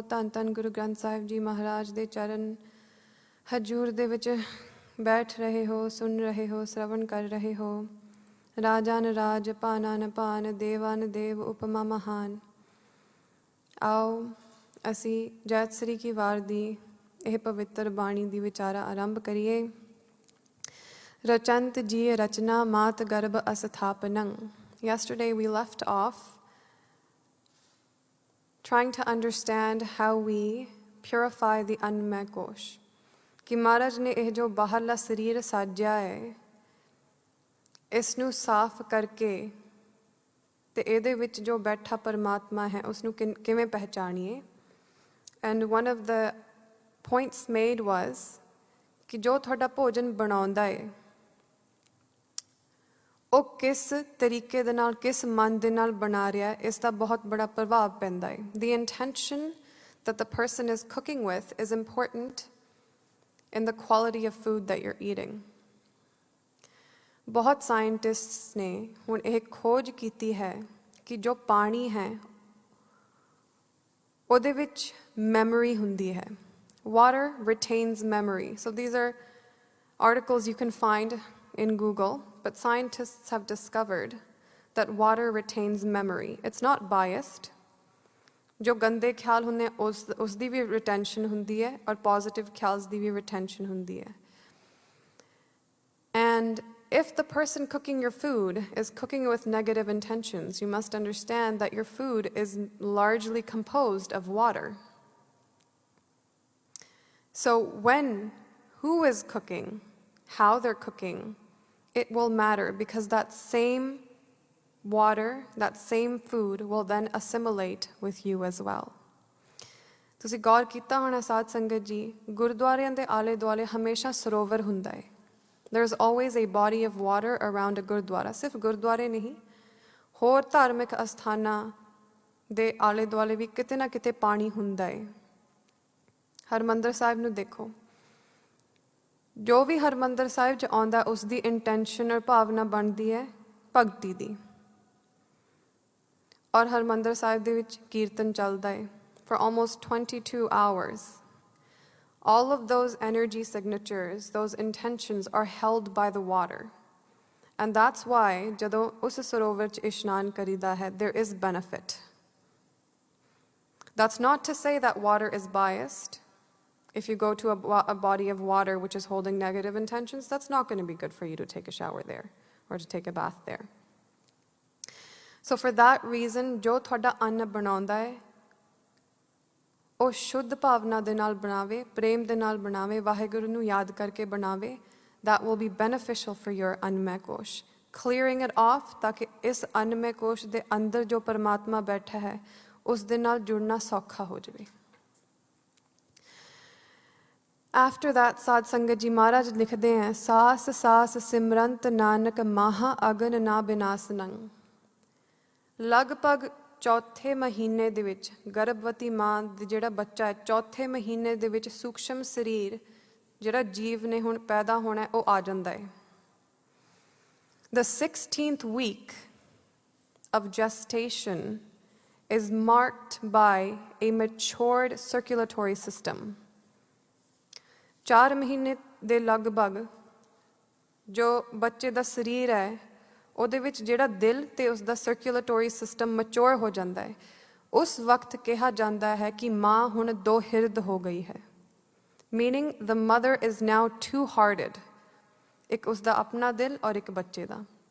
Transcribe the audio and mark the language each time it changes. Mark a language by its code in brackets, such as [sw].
[pa] ਧੰਨ ਧੰਨ ਗੁਰੂ ਗ੍ਰੰਥ ਸਾਹਿਬ ਜੀ ਮਹਾਰਾਜ ਦੇ ਚਰਨ ਹਜੂਰ ਦੇ ਵਿੱਚ ਬੈਠ ਰਹੇ ਹੋ, ਸੁਣ ਰਹੇ ਹੋ, ਸ਼ਰਵਣ ਕਰ ਰਹੇ ਹੋ। ਰਾਜਾਨ ਰਾਜ ਭਾਨਾਨ ਭਾਨ ਦੇਵਾਨ ਦੇਵ ਉਪਮਾ ਮਹਾਨ। ਆਓ ਅਸੀਂ ਜੈਤ ਸ੍ਰੀ ਕੀ ਵਾਰ ਦੀ ਇਹ ਪਵਿੱਤਰ ਬਾਣੀ ਦੀ ਵਿਚਾਰਾ ਆਰੰਭ ਕਰੀਏ। ਰਚੰਤ ਜੀ ਰਚਨਾ ਮਾਤ ਗਰਭ ਅਸਥਾਪਨੰ। [en] Yesterday we left off trying to understand how we purify the Annamay Kosh. [pa] ਕਿ ਮਹਾਰਾਜ ਨੇ ਇਹ ਜੋ ਬਾਹਰਲਾ ਸਰੀਰ ਸਾਜਿਆ ਹੈ, ਇਸ ਨੂੰ ਸਾਫ਼ ਕਰਕੇ ਤੇ ਇਹਦੇ ਵਿੱਚ ਜੋ ਬੈਠਾ ਪਰਮਾਤਮਾ ਹੈ ਉਸ ਨੂੰ ਕਿਵੇਂ ਪਹਿਚਾਣੀਏ। [en] And one of the points made was [pa] ਕਿ ਜੋ ਤੁਹਾਡਾ ਭੋਜਨ ਬਣਾਉਂਦਾ ਹੈ ਉਹ ਕਿਸ ਤਰੀਕੇ ਦੇ ਨਾਲ, ਕਿਸ ਮਨ ਦੇ ਨਾਲ ਬਣਾ ਰਿਹਾ, ਇਸ ਦਾ ਬਹੁਤ ਬੜਾ ਪ੍ਰਭਾਵ ਪੈਂਦਾ ਹੈ। [en] The intention that the person is cooking with is important in the quality of food that you're eating. [pa] ਬਹੁਤ ਸਾਇੰਟਿਸਟਸ ਨੇ ਹੁਣ ਇਹ ਖੋਜ ਕੀਤੀ ਹੈ ਕਿ ਜੋ ਪਾਣੀ ਹੈ ਉਹਦੇ ਵਿੱਚ ਮੈਮਰੀ ਹੁੰਦੀ ਹੈ। [en] Water retains memory. So these are articles you can find in Google, but scientists have discovered that water retains memory. It's not biased. [pa] ਜੋ ਗੰਦੇ ਖਿਆਲ ਹੁੰਦੇ ਉਸ ਦੀ ਵੀ ਰਿਟੈਂਸ਼ਨ ਹੁੰਦੀ ਹੈ ਔਰ ਪੋਜ਼ਿਟਿਵ ਖਿਆਲ ਦੀ ਵੀ ਰਿਟੈਂਸ਼ਨ ਹੁੰਦੀ ਹੈ। [en] And if the person cooking your food is cooking with negative intentions, you must understand that your food is largely composed of water. So who is cooking, how they're cooking, it will matter, because that same water, that same food will then assimilate with you as well. [pa] ਤੁਸੀਂ ਗੌਰ ਕੀਤਾ ਹੋਣਾ ਸਾਧ ਸੰਗਤ ਜੀ, ਗੁਰਦੁਆਰਿਆਂ ਦੇ ਆਲੇ ਦੁਆਲੇ ਹਮੇਸ਼ਾ ਸਰੋਵਰ ਹੁੰਦਾ ਹੈ। [en] There's always a body of water around a gurdwara. [pa] ਸਿਰਫ ਗੁਰਦੁਆਰੇ ਨਹੀਂ, ਹੋਰ ਧਾਰਮਿਕ ਅਸਥਾਨਾਂ ਦੇ ਆਲੇ ਦੁਆਲੇ ਵੀ ਕਿਤੇ ਨਾ ਕਿਤੇ ਪਾਣੀ ਹੁੰਦਾ ਹੈ। ਹਰਿਮੰਦਰ ਸਾਹਿਬ ਨੂੰ ਦੇਖੋ, ਜੋ ਵੀ ਹਰਿਮੰਦਰ ਸਾਹਿਬ 'ਚ ਆਉਂਦਾ ਉਸ ਦੀ ਇੰਟੈਂਸ਼ਨ ਔਰ ਭਾਵਨਾ ਬਣਦੀ ਹੈ ਭਗਤੀ ਦੀ। ਔਰ ਹਰਿਮੰਦਰ ਸਾਹਿਬ ਦੇ ਵਿੱਚ ਕੀਰਤਨ ਚੱਲਦਾ ਹੈ [en] for almost 22 hours. All of those energy signatures, those intentions are held by the water. And that's why [pa] ਜਦੋਂ ਉਸ ਸਰੋਵਰ 'ਚ ਇਸ਼ਨਾਨ ਕਰੀਦਾ ਹੈ, [en] there is benefit. That's not to say that water is biased. If you go to a body of water which is holding negative intentions, that's not going to be good for you to take a shower there or to take a bath there. So for that reason, [pa] ਜੋ ਤੁਹਾਡਾ ਅੰਨ ਬਣਾਉਂਦਾ ਹੈ ਉਹ ਸ਼ੁੱਧ ਭਾਵਨਾ ਦੇ ਨਾਲ ਬਣਾਵੇ, ਪ੍ਰੇਮ ਦੇ ਨਾਲ ਬਣਾਵੇ, ਵਾਹਿਗੁਰੂ ਨੂੰ ਯਾਦ ਕਰਕੇ ਬਣਾਵੇ. [en] That will be beneficial for your annamaya kosha. Clearing it off [pa] ਤਾਕਿ ਇਸ ਅੰਨਮय ਕੋਸ਼ ਦੇ ਅੰਦਰ ਜੋ ਪਰਮਾਤਮਾ ਬੈਠਾ ਹੈ ਉਸ ਦੇ ਨਾਲ ਜੁੜਨਾ ਸੌਖਾ ਹੋ ਜਾਵੇ. [en] After that, [pa] Sad Sangat Ji Maharaj ਲਿਖਦੇ हैं, ਸਾਸ ਸਾਸ ਸਿਮਰੰਤ ਨਾਨਕ ਮਹਾ ਅਗਨ ਨਾ ਬਿਨਾਸਨੰ. ਲਗਭਗ ਚੌਥੇ ਮਹੀਨੇ ਦੇ ਵਿੱਚ ਗਰਭਵਤੀ ਮਾਂ ਦਾ ਜਿਹੜਾ ਬੱਚਾ ਹੈ, ਚੌਥੇ ਮਹੀਨੇ ਦੇ ਵਿੱਚ ਸੂਖਸ਼ਮ ਸਰੀਰ ਜਿਹੜਾ ਜੀਵ ਨੇ ਹੁਣ ਪੈਦਾ ਹੋਣਾ ਉਹ ਆ ਜਾਂਦਾ ਹੈ. [en] The 16th week of gestation is marked by a matured circulatory system. [pa] 4 ਮਹੀਨੇ ਦੇ ਲਗਭਗ ਜੋ ਬੱਚੇ ਦਾ ਸਰੀਰ ਹੈ ਉਹਦੇ ਵਿੱਚ ਜਿਹੜਾ ਦਿਲ ਤੇ ਉਸ ਦਾ ਸਰਕੂਲੇਟਰੀ ਸਿਸਟਮ ਮੈਚੁਰ ਹੋ ਜਾਂਦਾ ਹੈ. ਉਸ ਵਕਤ ਕਿਹਾ ਜਾਂਦਾ ਹੈ ਕਿ ਮਾਂ ਹੁਣ ਦੋ ਹਿਰਦ ਹੋ ਗਈ ਹੈ. [en] Meaning the mother is now two hearted. [pa] ਇੱਕ ਉਸ ਦਾ ਆਪਣਾ ਦਿਲ ਔਰ ਇੱਕ ਬੱਚੇ ਦਾ.